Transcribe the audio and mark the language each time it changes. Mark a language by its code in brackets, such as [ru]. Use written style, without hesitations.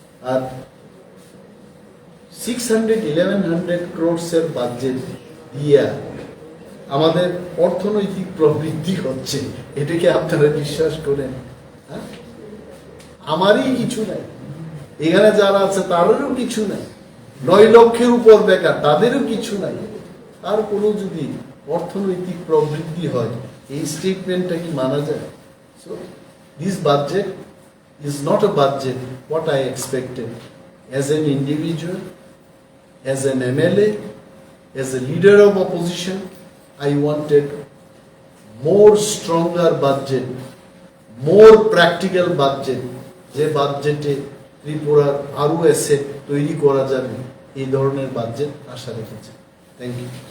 [bn] আর 600-1100 crores budget দিয়া আমাদের অর্থনৈতিক প্রবৃদ্ধি হচ্ছে, এটাকে আপনারা বিশ্বাস করেন? হ্যাঁ, আমারই কিছু নাই, এখানে যারা আছে তাদেরও কিছু নাই, 9 লক্ষের উপর বেকার তাদেরও কিছু নাই, আর কোনো যদি অর্থনৈতিক প্রবৃদ্ধি হয় এই স্টেটমেন্টটা কি মানা যায়? [en] So this budget is not a budget what I expected as an individual, as an MLA, as a leader of opposition. I wanted more stronger budget, more practical budget, [bn] যে বাজেটে ত্রিপুরার আরো অ্যাসেট তৈরি করা যাবে, এই ধরনের বাজেট আশা রেখেছে। [en] Thank you.